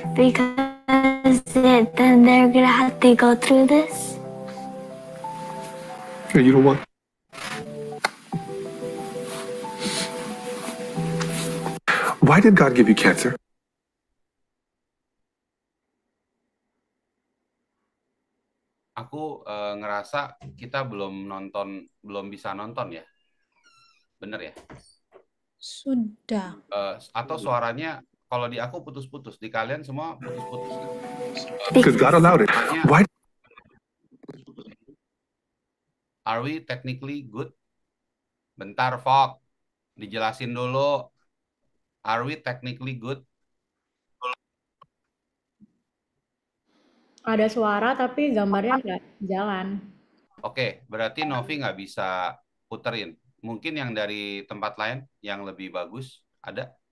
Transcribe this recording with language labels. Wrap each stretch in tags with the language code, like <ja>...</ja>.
<en>Because then they're gonna have to go through this. You don't want. Why did God give you cancer?</en> <id>Aku ngerasa kita belum bisa nonton ya. Bener ya? Sudah. Atau suaranya kalau di aku putus-putus, di kalian semua putus-putus.</id> <en>Because God allowed it. Why? Are we technically good?</en> <id>Bentar, Fok. Dijelasin dulu.</id> <en>Are we technically good?</en> <id>Ada suara tapi gambarnya nggak jalan. Oke, berarti Novi nggak bisa puterin. Mungkin yang dari tempat lain yang lebih bagus ada?</id>